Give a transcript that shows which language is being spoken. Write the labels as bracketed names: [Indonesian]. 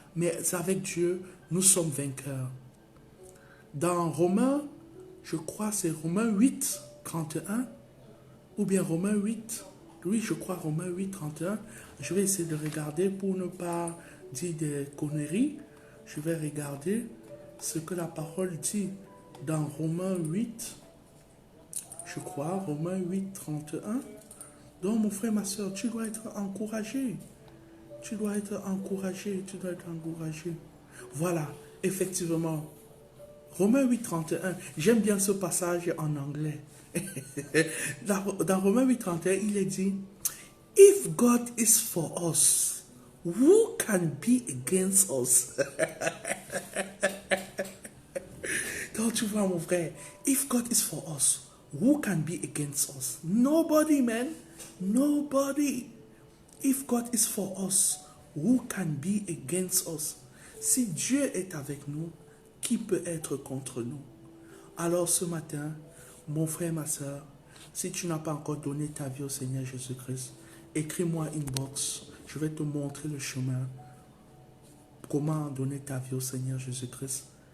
[French] Mais avec Dieu, nous sommes vainqueurs. Dans Romains, je crois c'est Romains 8, 31, ou bien Romains 8, oui je crois Romains 8, 31, je vais essayer de regarder pour ne pas dire des conneries, je vais regarder ce que la parole dit dans Romains 8, je crois, Romains 8, 31. Donc mon frère, ma soeur, tu dois être encouragé. Tu dois être encouragé, tu dois être encouragé. Voilà, effectivement. Romains 8, 31, j'aime bien ce passage en anglais. Dans Romains 8, 31, il est dit, [English] If God is for us, who can be against us? [French] Donc tu vois mon frère, [English] if God is for us, who can be against us? Nobody, man. Nobody. If God is for us, who can be against us? [French] Si Dieu est avec nous, qui peut être contre nous? Alors ce matin, mon frère, ma soeur, si tu n'as pas encore donné ta vie au Seigneur Jésus-Christ, écris-moi inbox. Je vais te montrer le chemin. Comment donner ta vie au Seigneur Jésus-Christ.